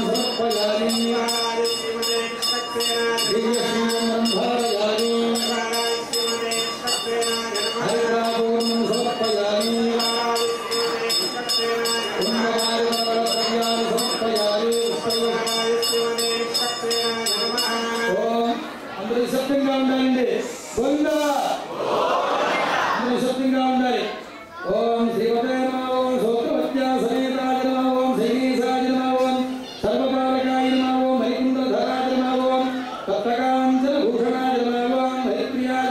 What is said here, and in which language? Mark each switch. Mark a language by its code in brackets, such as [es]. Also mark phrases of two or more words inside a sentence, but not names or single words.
[sa] परिवाराय श्रीमते विश्वक्सेनाय दिव्यश्रीमं धारयामि परिवाराय श्रीमते विश्वक्सेनाय नमः हरिरापूर्णं समर्पयामि परिवाराय श्रीमते विश्वक्सेनाय नमः पुण्यकार्यकल्याणं समर्पयामि परिवाराय श्रीमते विश्वक्सेनाय नमः [te] ఓం అందరూ నిశ్శబ్దంగా ఉండాలండి గోవిందా అందరూ నిశ్శబ్దంగా ఉండాలి [sa] ఓం శ్రీమతే నమః ఓం సోత్రవత్యా సమేతాయ నమః ఓం శైలేశాయ నమః ఓం సర్వపాలకాయ నమః ఓం హరికుండధరాయ నమః ఓం తప్తకాంచన భూషణాయ నమః ఓం హరిప్రియాయ